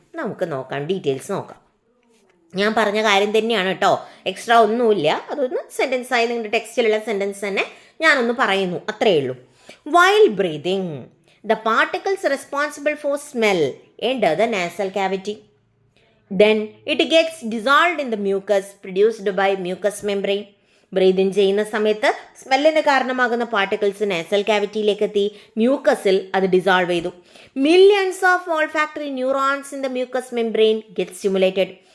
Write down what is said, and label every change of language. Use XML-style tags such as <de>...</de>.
<ml>നമുക്ക് നോക്കാം, ഡീറ്റെയിൽസ് നോക്കാം. ഞാൻ പറഞ്ഞ കാര്യം തന്നെയാണ് കേട്ടോ, എക്സ്ട്രാ ഒന്നുമില്ല. അതൊന്ന് സെൻറ്റൻസായി നിങ്ങളുടെ ടെക്സ്റ്റിലുള്ള സെൻറ്റൻസ് തന്നെ ഞാനൊന്ന് പറയുന്നു, അത്രയേ ഉള്ളൂ.</ml> <en>While breathing the particles responsible for smell enter the nasal cavity. Then it gets dissolved in the mucus produced by mucous membrane.</en> <ml>Breath in ചെയ്യുന്ന സമയത്ത് സ്മെല്ലിന് കാരണമാകുന്ന പാർട്ടിക്കിൾസ് നാസൽ ക്യാവിറ്റിയിലേക്ക് എത്തി, മ്യൂക്കസിൽ അത് ഡിസോൾവ് ചെയ്തു.</ml> <en>Millions of olfactory neurons in the mucus membrane get stimulated.</en>